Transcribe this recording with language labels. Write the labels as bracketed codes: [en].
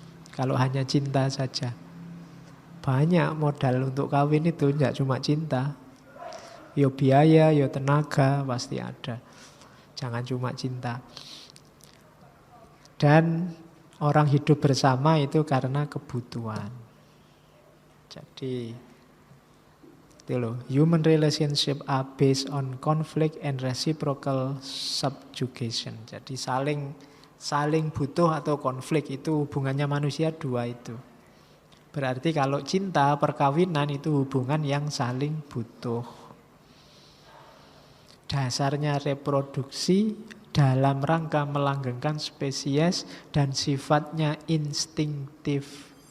[id] Kalau hanya cinta saja. Banyak modal untuk kawin itu tidak cuma cinta. Yo biaya, yo tenaga pasti ada. Jangan cuma cinta. Dan orang hidup bersama itu karena kebutuhan. Jadi itu loh, [en] human relationship are based on conflict and reciprocal subjugation. [id] Jadi saling butuh atau konflik itu hubungannya manusia dua itu. Berarti kalau cinta, perkawinan itu hubungan yang saling butuh. Dasarnya reproduksi dalam rangka melanggengkan spesies dan sifatnya instinktif.